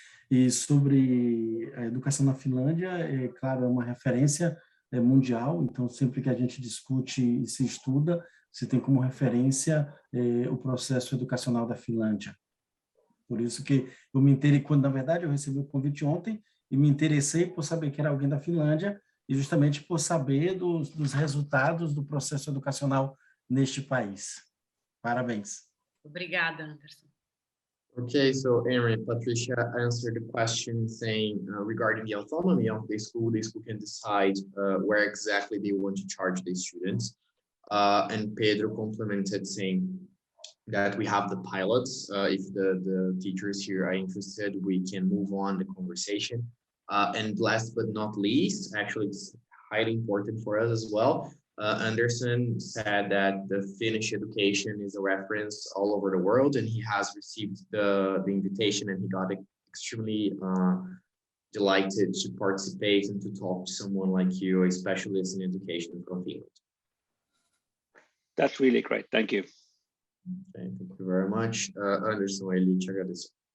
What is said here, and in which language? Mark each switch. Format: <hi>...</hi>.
<pt>E sobre a educação na Finlândia, claro, é uma referência mundial, então sempre que a gente discute e se estuda, se tem como referência o processo educacional da Finlândia. Por isso que eu me interessei, quando na verdade eu recebi o convite ontem, e me interessei por saber que era alguém da Finlândia, e justamente por saber dos resultados do processo educacional neste país. Parabéns. Obrigada, Anderson.</pt> <en>Okay, so Aaron, Patricia answered the question saying regarding the autonomy of the school can decide where exactly they want to charge the students. And Pedro complemented saying that we have the pilots. If the teachers here are interested, we can move on the conversation. And last but not least, actually it's highly important for us as well, Anderson said that the Finnish education is a reference all over the world, and he has received the invitation, and he got extremely delighted to participate and to talk to someone like you, a specialist in education from Finland. That's really great. Thank you. Okay, thank you very much.</en> <pt>Anderson, ele te agradeço.</pt>